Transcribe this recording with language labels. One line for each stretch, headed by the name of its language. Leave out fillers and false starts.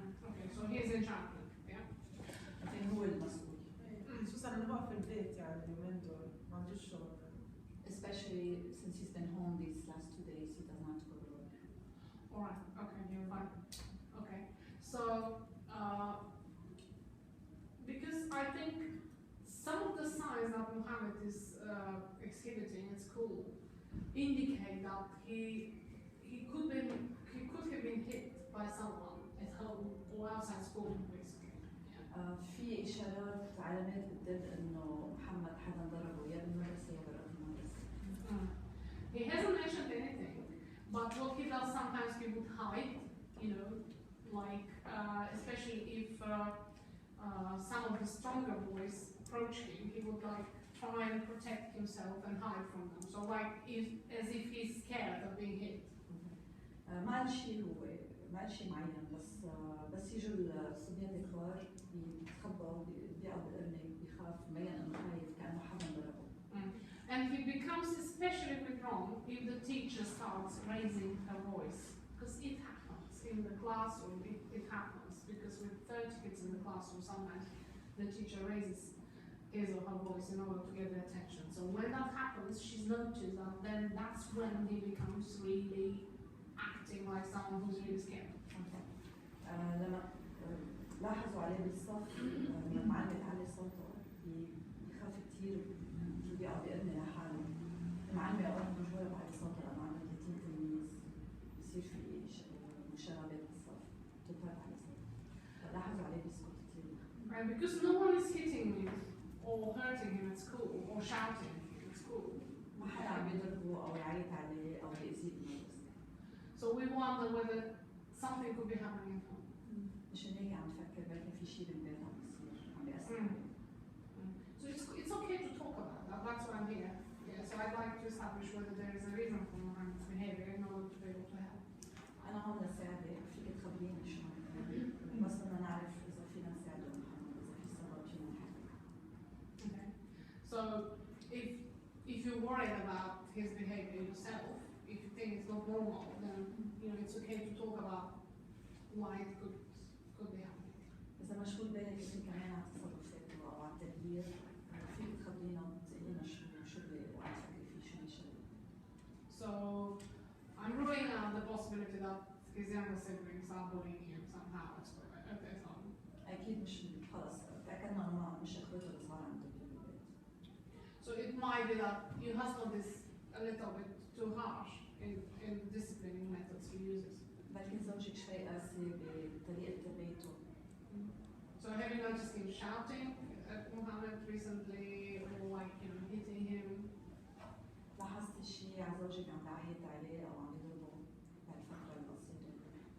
English: Okay, so he is in charge, yeah?
Arabic: لكن هو المسؤول. خصوصا انه هو في البيت يعني اليومين دول ما عندوش شغل.
English: Especially since he's been home these last 2 days, he doesn't have to go to work. Alright, okay, you're fine. Okay, so, because I think some of the signs that Mohammed is exhibiting at school indicate that he could have been hit by someone at home or outside school, basically.
Arabic: في إشارات علامات بتدل إنه محمد حدا ضربه يا بالمدرسة يا برا المدرسة.
English: He hasn't mentioned anything, but what he does sometimes he would hide, like especially if some of the stronger boys approach him, he would like try and protect himself and hide from them. So like as if he's scared of being hit.
Arabic: ما قال شيء هو ما قال شيء معين، بس يجوا الصبيان الكبار بيتخبوا بيقعدوا بالقرنة بيخاف مبين إنه خايف كأنه حدا ضربه.
English: And he becomes especially withdrawn if the teacher starts raising her voice, because it happens in the classroom. It happens because with 30 kids in the classroom, sometimes the teacher raises his or her voice in order to get their attention. So when that happens, she's noticed that then that's when he becomes really acting like someone who's really scared.
Arabic: لما لاحظوا عليه بالصف لما المعلم تعلي صوته بيخاف كثير بيقعد بيقرني لحاله. المعلمة أوقات مجبورة بعلي صوتها لأنه عندها 30 تلميذ بصير في مشاغبات بالصف بتضطر تعلي صوتها. فلاحظوا عليه بيسكت كثير.
English: Right, because no one is hitting him or hurting him at school or shouting at school.
Arabic: ما حدا عم يضربه أو يعيط عليه أو يأذيه بالمدرسة.
English: So we wonder whether something could be happening at home.
Arabic: مشان هيك عم تفكر بركي في شيء بالبيت عم بيصير عم بيأثر عليه.
English: So it's okay to talk about that. That's why I'm here. Yeah, so I'd like to establish whether there is a reason for Mohammed's behavior in order to be able to help.
Arabic: أنا هون لساعدك، فيك تخبريني شو عم تعمل. بس بدنا نعرف إذا فينا نساعده محمد، إذا في سبب فينا نحكي.
English: Okay. So if you're worried about his behavior yourself, if you think it's not normal, then it's okay to talk about why it could be happening.
Arabic: إذا مشغول بالك أنت كمان على تصرفاته أو على التغيير فيك تخبرينا وتقولينا شو وعم تفكري فيه شو بيشغل.
English: So I'm ruling out the possibility that his younger siblings are bullying him somehow at their home.
Arabic: أكيد مش خلص تأكدنا إنه مش إخواته اللي صار عندهم بالبيت.
English: So it might be that your husband is a little bit too harsh in disciplining methods he uses.
Arabic: لكن زوجك شوي قاسي بطريقة تربيته.
English: So have you noticed him shouting at Muhammad recently, or like hitting him?
Arabic: لاحظتي شيء على زوجك عم بعيط عليه أو عم يضربه بهالفترة القصيرة؟